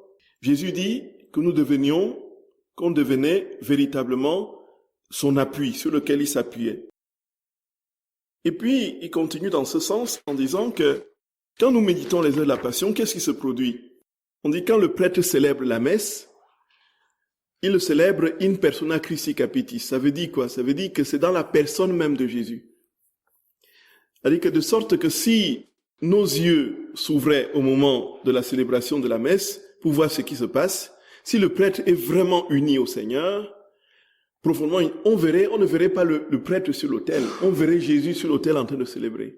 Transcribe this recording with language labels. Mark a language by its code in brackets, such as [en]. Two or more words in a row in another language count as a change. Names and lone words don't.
[fr] Alors, Jésus dit que qu'on devenait véritablement son appui, sur lequel il s'appuyait. Et puis, il continue dans ce sens en disant que quand nous méditons les heures de la Passion, qu'est-ce qui se produit? On dit quand le prêtre célèbre la messe, il le célèbre [la] in persona Christi capitis. [fr] Ça veut dire quoi? Ça veut dire que c'est dans la personne même de Jésus. C'est-à-dire que de sorte que si nos yeux s'ouvraient au moment de la célébration de la messe pour voir ce qui se passe, si le prêtre est vraiment uni au Seigneur, profondément, on ne verrait pas le prêtre sur l'autel, on verrait Jésus sur l'autel en train de célébrer.